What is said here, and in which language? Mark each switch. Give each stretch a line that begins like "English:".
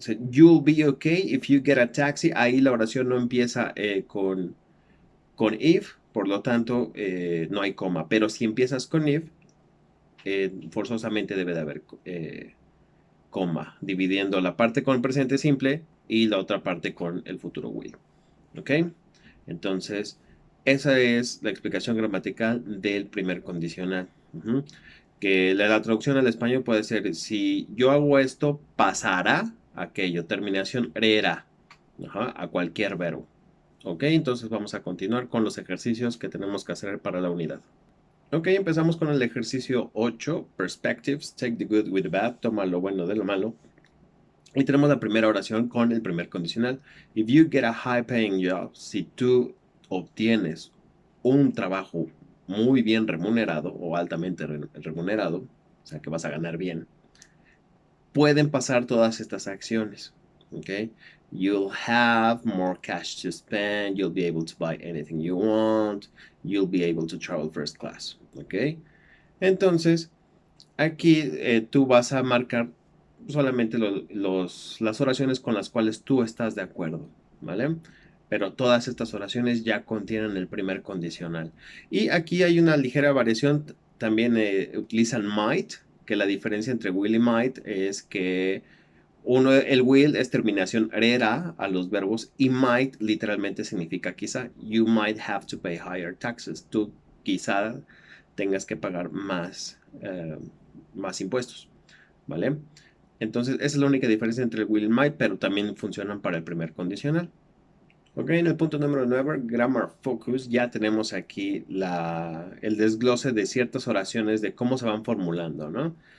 English: You'll be okay if you get a taxi.
Spanish: Ahí la oración no empieza con if, por lo tanto no hay coma. Pero si empiezas con if, forzosamente debe de haber coma, dividiendo la parte con el presente simple y la otra parte con el futuro will. ¿Ok? Entonces, esa es la explicación gramatical del primer condicional. Que la traducción al español puede ser, si yo hago esto, pasará aquello. Terminación era. A cualquier verbo. Ok, entonces vamos a continuar con los ejercicios que tenemos que hacer para la unidad. Ok, empezamos con el ejercicio 8, Perspectives,
English: take the good with the bad,
Spanish: toma lo bueno de lo malo. Y tenemos la primera oración con el primer condicional.
English: If you get a high paying job,
Spanish: si tú obtienes un trabajo muy bien remunerado o altamente remunerado, o sea que vas a ganar bien, pueden pasar todas estas acciones.
English: Ok, you'll have more cash to spend, you'll be able to buy anything you want, you'll be able to travel first class.
Spanish: Ok, entonces aquí tú vas a marcar solamente las oraciones con las cuales tú estás de acuerdo, ¿vale? Pero todas estas oraciones ya contienen el primer condicional. Y aquí hay una ligera variación, también utilizan might, que la diferencia entre will y might es que el will es terminación era a los verbos y might literalmente significa quizá.
English: You might have to pay higher taxes.
Spanish: Tú quizá tengas que pagar más impuestos, ¿vale? Entonces, esa es la única diferencia entre el will y might, pero también funcionan para el primer condicional. Ok, en el punto número 9, Grammar Focus, ya tenemos aquí el desglose de ciertas oraciones de cómo se van formulando, ¿no?